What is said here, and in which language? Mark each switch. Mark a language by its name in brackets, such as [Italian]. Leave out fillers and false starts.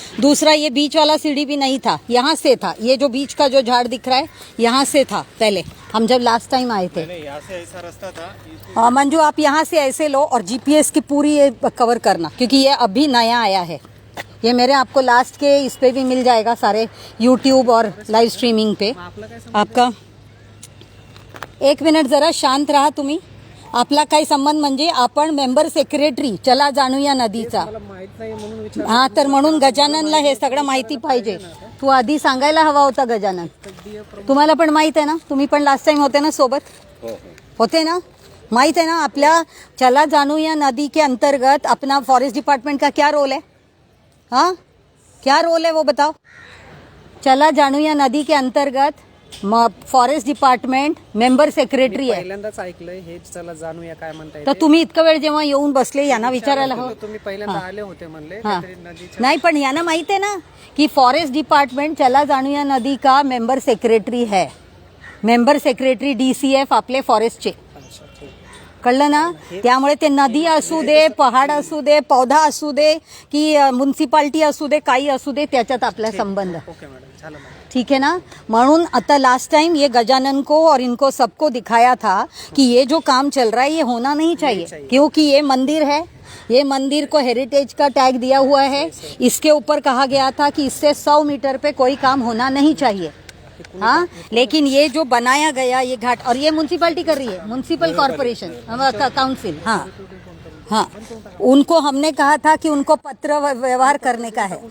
[Hindi] दूसरा ये बीच वाला सीढ़ी भी नहीं था, यहाँ से था, ये जो बीच का जो झाड़ दिख रहा है यहाँ से था पहले, हम जब लास्ट टाइम आए थे। यहाँ से ऐसा रास्ता था। मंजू आप यहाँ से ऐसे लो और जीपीएस की पूरी ये कवर करना, क्योंकि ये अभी नया आया है। ये मेरे आपको लास्ट के इस पे भी मिल जाएगा, सारे यूट्यूब और लाइव स्ट्रीमिंग पे आपका। [Marathi] एक मिनिट जरा शांत राहा तुम्ही। आपला काय संबंध, म्हणजे आपण मेंबर सेक्रेटरी चला जाणूया नदीचा, माहित नाही म्हणून विचार। हा, तर म्हणून गजाननला हे सगळं माहिती पाहिजे। तू आधी सांगायला हवा होता गजानन, तुम्हाला पण माहित आहे ना, तुम्ही पण लास्ट टाइम होते ना सोबत, होते ना, [Hindi] माहित है ना। आपल्या चला जाणूया नदी के अंतर्गत अपना फॉरेस्ट डिपार्टमेंट का क्या रोल है, हाँ, क्या रोल है वो बताओ। चला जाणूया नदी के अंतर्गत फॉरेस्ट डिपार्टमेंट मेंबर सेक्रेटरी आहे। [Marathi] पहिल्यांदाच ऐकलंय हे, चला जाणूया काय म्हणताय। तर तुम्ही इतका वेळ जेव्हा येऊन बसले, यांना विचारायला हवं। तुम्ही पहिल्यांदा आले होते म्हणले, हाँ, नदीच्या [Hindi] नहीं, [Marathi] पण यांना [Hindi] माहित है ना कि फॉरेस्ट डिपार्टमेंट चला जाणूया नदी का मेंबर सेक्रेटरी है, मेंबर सेक्रेटरी डीसीएफ [Marathi] आपले फॉरेस्टचे, कळलं ना। त्यामुळे ते नदी असू दे, पहाड असू दे, पौधा असू दे, की म्युन्सिपाल्टी असू दे, काही असू दे, त्याच्यात आपला संबंध, ओके मॅडम, झालं मॅडम, [Hindi] ठीक है ना। म्हणून आता लास्ट टाइम ये गजानन को और इनको सबको दिखाया था कि ये जो काम चल रहा है ये होना नहीं चाहिए, क्योंकि ये मंदिर है, ये मंदिर को हेरिटेज का टैग दिया हुआ है। इसके ऊपर कहा गया था कि इससे 100 मीटर पे कोई काम होना नहीं चाहिए, हाँ, लेकिन ये जो बनाया गया ये घाट, और ये म्युनिसिपैलिटी कर रही है, म्युनिसिपल कॉर्पोरेशन काउंसिल, हाँ हाँ, उनको हमने कहा था कि उनको पत्र व्यवहार करने का है।